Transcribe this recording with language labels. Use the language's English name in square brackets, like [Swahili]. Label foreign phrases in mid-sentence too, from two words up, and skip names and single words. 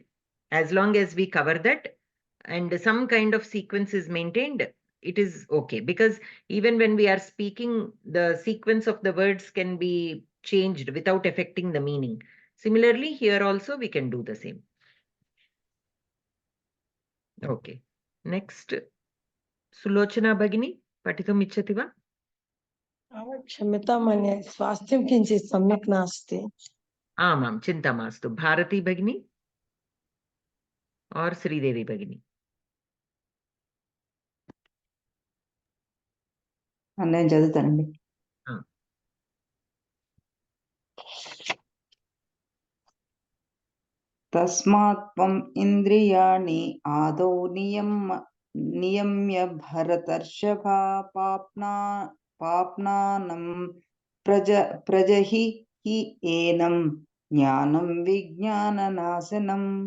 [English] As long as we cover that and some kind of sequence is maintained, it is okay. Because even when we are speaking, the sequence of the words can be changed without affecting the meaning. Similarly, here also we can do the same. Okay. Next, [Sanskrit] Sulochana Bhagini, पठितुम् इच्छति वा? क्षम्यतां मन्ये स्वास्थ्यं किञ्चित् सम्यक् नास्ति. आमां चिन्ता मास्तु. [Hindi] भारती भगिनी और श्रीदेवी भगिनी. [Telugu] నేను చదువుతానండి. [Sanskrit] तस्मात् त्वं इन्द्रियाणि आदौ नियम्य भरतर्षभ पाप्नानं प्रजहि हि एनं ज्ञानं विज्ञाननाशनं.